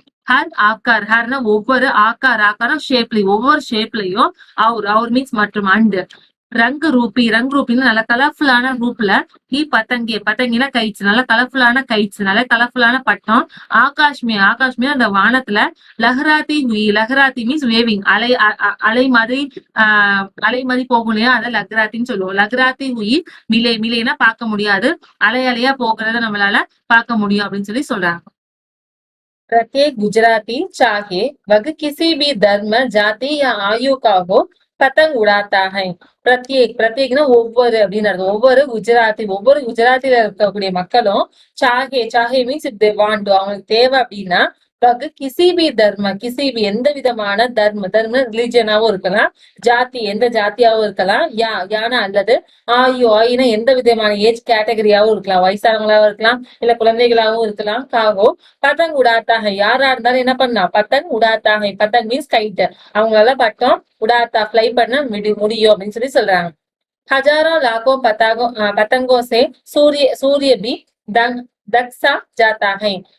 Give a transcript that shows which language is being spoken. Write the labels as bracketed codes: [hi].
[ta] Her Aakar, ஹர்னா ஒவ்வொரு, ஆக்காரம் ஷேப்லயும், ஒவ்வொரு ஷேப்லயும், அவர் means மற்றும், அண்டு ரங்குன்னு நல்ல கலர்ஃபுல்லான ரூப்ல, பத்தங்கினா கைட்ஸ், நல்ல கலர்ஃபுல்லான கைட்ஸ், நல்ல கலர்ஃபுல்லான பட்டம், ஆகாஷ்மே அந்த வானத்துல, லஹராத்தி மீன்ஸ் வேவிங், அலை மாதிரி போகும் இல்லையா, அதை லக்ராத்தின்னு சொல்லுவோம். லக்ராத்தி ஹுயி மிலேனா பார்க்க முடியாது, அலையா போகிறத நம்மளால பார்க்க முடியும் அப்படின்னு சொல்றாங்க. [hi] प्रत्येक गुजराती चाहे वह किसी भी धर्म जाति या आयु का हो पतंग उड़ाता है. [ta] பிரத்யேக்னா ஒவ்வொரு அப்படின்னு அர்த்தம். ஒவ்வொரு குஜராத்தில இருக்கக்கூடிய மக்களும் சாகே மீன்ஸ் இப் தே வாண்ட், அவங்களுக்கு தேவை அப்படின்னா, கிசிபி தர்ம, கிசிபி எந்த விதமான தர்ம ரிலிஜியனாவும் இருக்கலாம், ஜாதி எந்த ஜாத்தியாவும் இருக்கலாம், யானா அல்லது ஆயுனா எந்த விதமான ஏஜ் கேட்டகரியாவும் இருக்கலாம், வயசானவங்களாவும் இருக்கலாம், இல்ல குழந்தைகளாவும் இருக்கலாம். காகோ பத்தங் உடாத்தாக, யாரா இருந்தாலும் என்ன பண்ணலாம், பத்தங் உடாத்தாக, பத்தங் மீன்ஸ் கைட், அவங்களால பட்டம் உடாத்தா ஃபிளை பண்ண முடியும் அப்படின்னு சொல்றாங்க. [hi] हजारों लाखों पतंगों से सूर्य भी दक्सा जाता है.